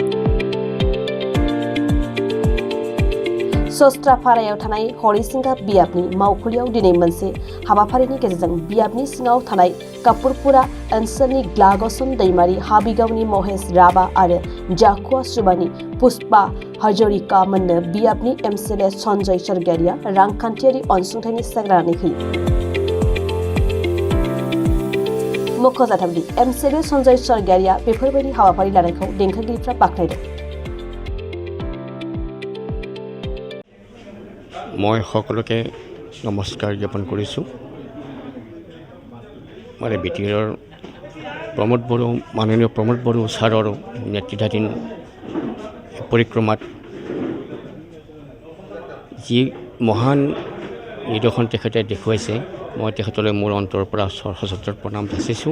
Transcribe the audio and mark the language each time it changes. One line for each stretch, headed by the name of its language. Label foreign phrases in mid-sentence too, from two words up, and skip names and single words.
Bodo: सस्त्रापारायाव थानाय हरिसिंगा बियाबनि मावखुलियाव दिनै मोनसे हाबाफारिनि गेजेरजों बियाबनि सिङाव थानाय कापुरपुरा ओनसोलनि ग्लागसन दैमारि हाबिगावनि महेश राभा आरो जाखुवा सुबानि पुष्पा हाजरिका मोननो बियाबनि एमसिएलए सन्जय सरगियारिया रांखान्थियारि अनसुंथाइनि चेक राननानै होयो। मख'जाथावदि एमसिएलए सन्जय सरगियारिया बेफोरबायदि हाबाफारि लानायखौ देंखोगिरिफ्रा बाख्नायदों।
Assamese: মই সকলোকে নমস্কাৰ জ্ঞাপন কৰিছোঁ। মানে বিটিআৰৰ মাননীয় প্ৰমোদ বড়ো ছাৰৰ নেতৃত্বাধীন পৰিক্ৰমাত যি মহান নিদৰ্শন তেখেতে দেখুৱাইছে, মই তেখেতলৈ মোৰ অন্তৰৰ পৰা সশ্ৰদ্ধ প্ৰণাম যাচিছোঁ।